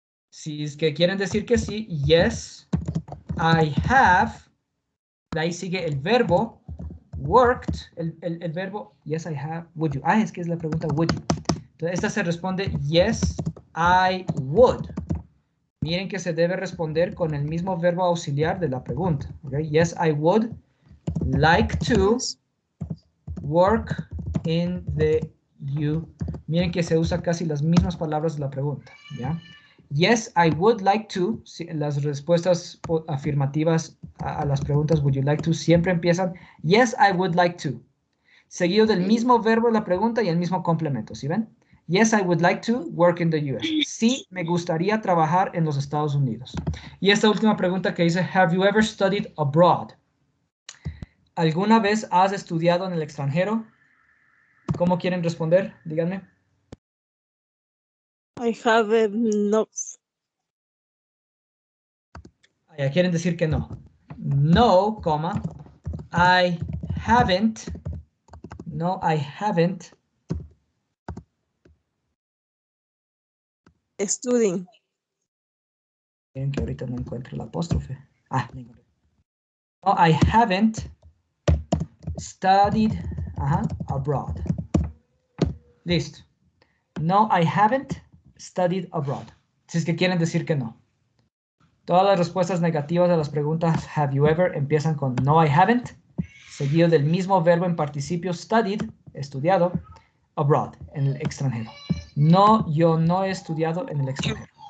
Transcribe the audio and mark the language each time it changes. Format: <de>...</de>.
<es>Si es que quieren decir que sí,</es> <en>yes, I have.</en> <es>De ahí sigue el verbo worked, el verbo</es> <en>yes, I have, would you.</en> <es>Es que es la pregunta</es> <en>would you.</en> <es>Entonces esta se responde</es> <en>yes, I would.</en> <es>Miren que se debe responder con el mismo verbo auxiliar de la pregunta. Okay?</es> <en>Yes, I would like to work in the U.</en> <es>Miren que se usa casi las mismas palabras de la pregunta. ¿Ya?</es> <en>Yes, I would like to.</en> <es>Las respuestas afirmativas a las preguntas</es> <en>would you like to</en> <es>siempre empiezan</es> <en>yes, I would like to.</en> <es>Seguido del mismo verbo de la pregunta y el mismo complemento. ¿Sí ven?</es> <en>Yes, I would like to work in the US.</en> <es>Sí, me gustaría trabajar en los Estados Unidos. Y esta última pregunta que dice,</es> <en>have you ever studied abroad?</en> <es>¿Alguna vez has estudiado en el extranjero? ¿Cómo quieren responder? Díganme.</es> <en>I have not.</en> <es>Ya quieren decir que no. No, coma,</es> <en>I haven't. No, I haven't. Studying.</en> <es>Miren que ahorita no encuentro la apóstrofe.</es> <en>No, I haven't studied abroad. Listo. No, I haven't studied abroad.</en> <es>Si es que quieren decir que no. Todas las respuestas negativas a las preguntas</es> <en>have you ever</en> <es>empiezan con</es> <en>no, I haven't,</en> <es>seguido del mismo verbo en participio studied, estudiado, abroad, en el extranjero. No, yo no he estudiado en el extranjero.</es>